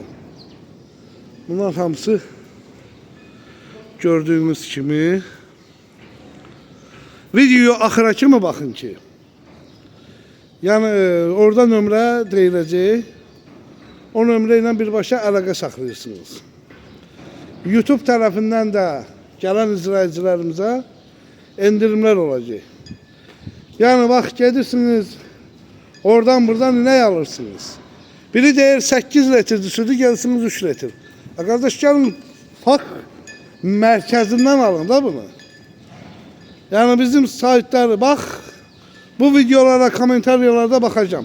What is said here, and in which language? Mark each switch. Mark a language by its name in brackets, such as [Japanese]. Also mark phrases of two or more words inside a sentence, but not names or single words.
[Azerbaijani] Bunlar hamısı gördüğünüz kimi videoya axıra kimi baxın ki. Yəni orada nömrə deyiləcək. O nömrə ilə birbaşa əlaqə saxlayırsınız. YouTube tərəfindən də gələn izləyicilərimizə [Turkish] endirimler olacak. Yani bak gelirsiniz, oradan buradan inek alırsınız. [Azerbaijani] Biri deyir 8 litrdir sütü, gelsiniz 3 litr. [Turkish] Kardeş gelin park merkezinden alın da bunu. Yani bizim saytları bak, bu videolara, komentaryalarda bakacağım.